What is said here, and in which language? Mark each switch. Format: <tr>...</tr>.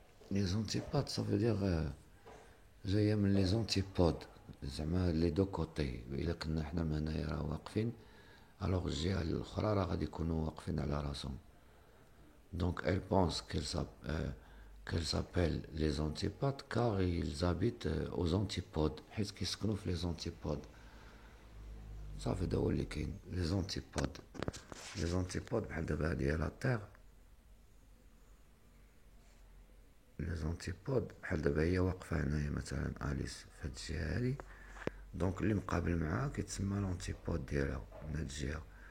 <fr>Les antipathes, ça veut dire</fr> <ar>جاية من</ar> <fr>les antipodes, زعما les deux côtés.</fr> <ar>إلا كنا حنا من هنايا راه واقفين، alors الجهة الأخرى راه غادي يكونوا واقفين على راسهم.</ar> <fr>Donc elle pense qu'elle s'appelle les antipathes car ils habitent aux antipodes،</fr> <ar>حيت كيسكنوا في</ar> <fr>les antipodes.</fr> <ar>صافي دا هو اللي كاين، les antipodes. Les antipodes بحال دابا هادي لا تيغ. les antipodes بحال دابا هي واقفة هنايا مثلا أليس في هاد الجهة هادي، دونك اللي مقابل معاها كيتسمى لونتيبود ديالها من هاد الجهة.</ar>